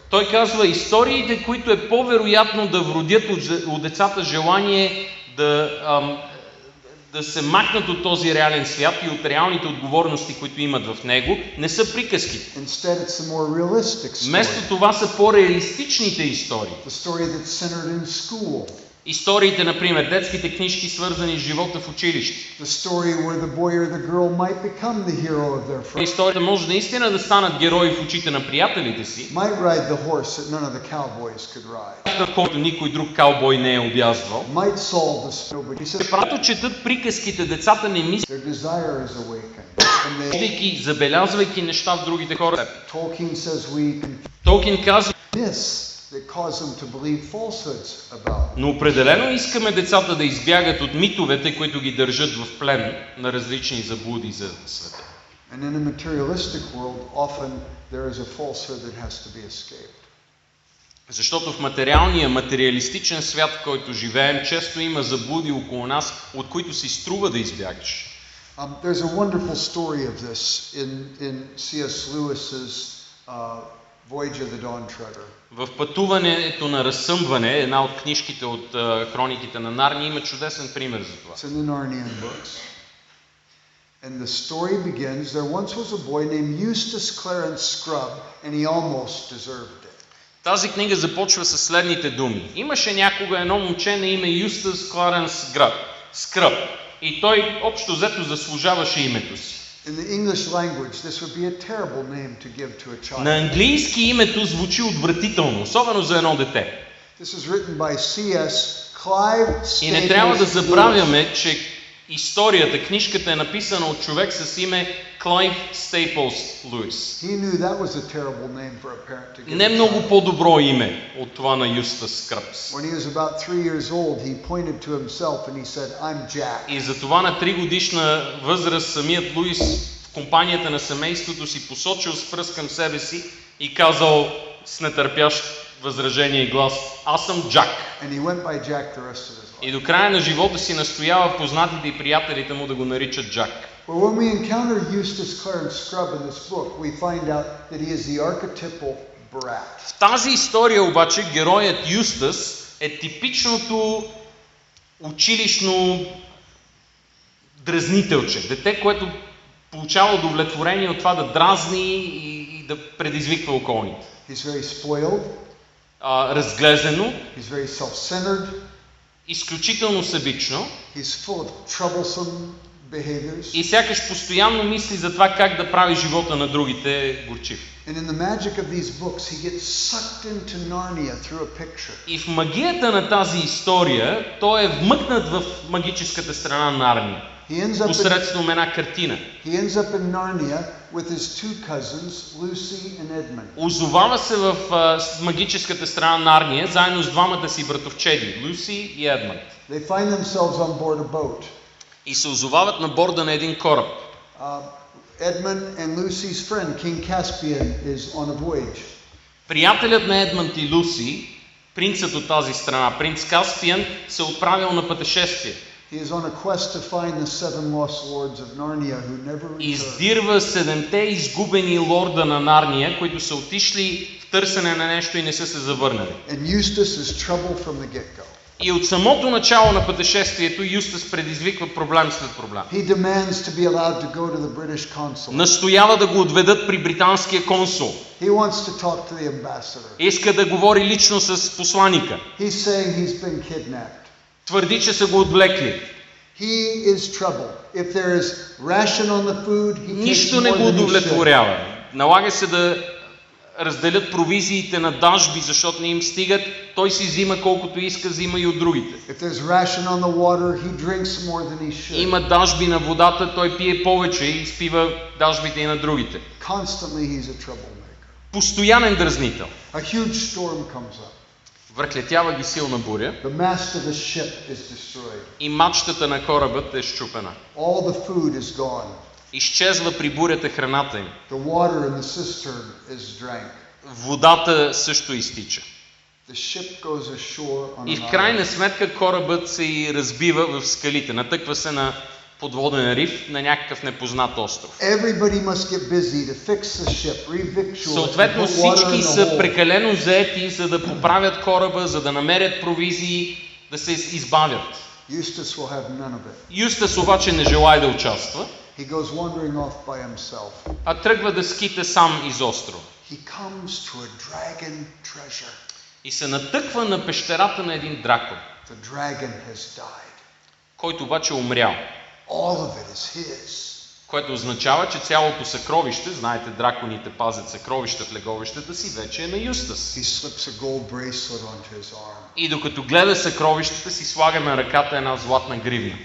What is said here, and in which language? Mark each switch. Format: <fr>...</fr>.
<bg>Той казва, историите, които е по-вероятно да вродят от децата желание да се махнат от този реален свят и от реалните отговорности, които имат в него, не са приказките.</bg> <en>Instead, it's a more realistic story.</en> <bg>Вместо това са по-реалистичните истории.</bg> <en>The story that's centered in school.</en> <bg>Историите, например, детските книжки, свързани с живота в училище.</bg> <en>The story where the boy or the girl might become the hero of their friend.</en> <bg>Историята може наистина да станат герои в очите на приятелите си.</bg> <en>Might ride the horse that none of the cowboys could ride.</en> <bg>В който никой друг каубой не е обязвал.</bg> <en>Might solve the story. He says,</en> <bg>Когато четат приказките, децата не мислят,</bg> <en>their desire is awakened.</en> <bg>виждайки, забелязвайки неща в другите хора.</bg> <en>Tolkien says we</en> <bg>Толкин казва,</bg> <en>myths that cause them to believe falsehoods about.</en> <bg>но определено искаме децата да избягат от митовете, които ги държат в плен на различни заблуди за света.</bg> <en>And in a materialistic world, often there is a falsehood that has to be escaped.</en> <bg>Защото в материалния, материалистичен свят, в който живеем, често има заблуди около нас, от които си струва да избягаш.</bg> <en>There's a wonderful story of this in C.S. Lewis's Voyage of the Dawn Treader.</en> <bg>В Пътуването на разсъмване, една от книжките от хрониките на Нарния, има чудесен пример за това.</bg> <en>It's in the Narnian books. And the story begins, there once was a boy named Eustace Clarence Scrubb, and he almost deserved it.</en> <bg>Тази книга започва със следните думи. Имаше някога едно момче на име Юстас Кларенс Скръб, и той общо взето заслужаваше името си.</bg> <en>In the English language, this would be a terrible name to give to a child.</en> <bg>На английски името звучи отвратително, особено за едно дете.</bg> <en>This is written by C.S. Clive</en> <bg>И не трябва да</bg> <en>Staples</en> <bg>забравяме, че историята, книжката е написана от човек с име Клайв Стейплс Луис.</bg> <en>He knew that was a terrible name for a parent to give.</en> <bg>Не много по-добро име от това на Юстас Скръбс.</bg> <en>When he was about 3 years old, he pointed to himself and he said, "I'm Jack."</en> <bg>И затова на 3 годишна възраст самият Луис в компанията на семейството си посочил с пръст към себе си и казал с нетърпящ възражение и глас: "Аз съм Джак."</bg> <en>And he went by Jack the rest of his life.</en> <bg>И до края на живота си настоява познатите и приятелите му да го наричат Джак.</bg> <en>But when we encounter Eustace Clarence Scrubb in this book, we find out that he is the archetypal brat.</en> <bg>В тази история обаче героят Юстас е типичното училищно дразнителче. Дете, което получава удовлетворение от това да дразни и да предизвиква околните.</bg> <en>He's very spoiled.</en> <bg>Разглезено.</bg> <en>He's very self-centered.</en> <bg>Изключително себично.</bg> <en>He's full of troublesome behaviors.</en> <bg>И сякаш постоянно мисли за това как да прави живота на другите горчив.</bg> <en>And in the magic of these books, he gets sucked into Narnia through a picture.</en> <bg>И в магията на тази история той е вмъкнат в магическата страна на Нарния. Посредством една картина.</bg> <en>He ends up in Narnia with his two cousins, Lucy and Edmund.</en> <bg>Озовава се в магическата страна на Нарния заедно с двамата си братовчеди, Люси и Едмънд.</bg> <en>They find themselves on board a boat.</en> <bg>И се озовават на борда на един кораб.</bg> <en>Edmund and Lucy's friend, King Caspian, is on a voyage.</en> <bg>Приятелят на Едмънд и Люси, принцът от тази страна, принц Каспиан, се отправил на пътешествие.</bg> <en>He is on a quest to find the 7 lost lords of Narnia who never returned.</en> <bg>Издирва 7-те изгубени лорда на Нарния, които са отишли в търсене на нещо и не са се завърнали.</bg> <en>And Eustace is trouble from the get-go.</en> <bg>И от самото начало на пътешествието Юстас предизвиква проблем след проблем.</bg> <en>He demands to be allowed to go to the British consul.</en> <bg>Настоява да го отведат при британския консул.</bg> <en>He wants to talk to the ambassador.</en> <bg>Иска да говори лично с посланика.</bg> <en>He's saying he's been kidnapped.</en> <bg>Твърди, че са го отвлекли.</bg> <en>He is trouble. If there is ration on the food, he takes</en> <bg>Нищо не</bg> <en>more</en> <bg>го</bg> <en>than he should.</en> <bg>удовлетворява. Налага се да разделят провизиите на дажби, защото не им стигат. Той си взима колкото иска, взима и от другите.</bg> <en>If there's ration on the water, he drinks more than he should.</en> <bg>Има дажби на водата, той пие повече и изпива дажбите и на другите.</bg> <en>Constantly he's a troublemaker.</en> <bg>Постоянен дразнител.</bg> <en>A huge storm comes up.</en> <bg>Връхлетява ги силна буря</bg> <en>The mast of the ship is destroyed.</en> <bg>и мачтата на корабът е счупена.</bg> <en>All the food is gone.</en> <bg>Изчезва при бурята храната им.</bg> <en>The water in the cistern is drank.</en> <bg>Водата също изтича.</bg> <en>The ship goes ashore on</en> <bg>И</bg> <en>an</en> <bg>в крайна</bg> <en>island.</en> <bg>сметка корабът се и разбива в скалите. Натъква се на подводен риф на някакъв непознат остров.</bg> <en>Everybody must get busy to fix the ship, revictual it,</en> <bg>Съответно</bg> <en>put water</en> <bg>всички</bg> <en>in the</en> <bg>са</bg> <en>hole.</en> <bg>прекалено заети, за да поправят кораба, за да намерят провизии, да се избавят.</bg> <en>Eustace will have none of it.</en> <bg>Юстас обаче не желае да участва,</bg> <en>He goes wandering off by himself.</en> <bg>а тръгва да скита сам из острова.</bg> <en>He comes to a dragon treasure.</en> <bg>И се натъква на пещерата на един дракон,</bg> <en>The dragon has died.</en> <bg>който обаче е умрял.</bg> <en>All of it is his.</en> <bg>Което означава, че цялото съкровище, знаете, драконите пазят съкровища в леговищата си, вече е на Юстас.</bg> <en>He slips a gold bracelet onto his arm.</en> <bg>И докато гледа съкровищата си, слага на ръката една златна гривна.</bg>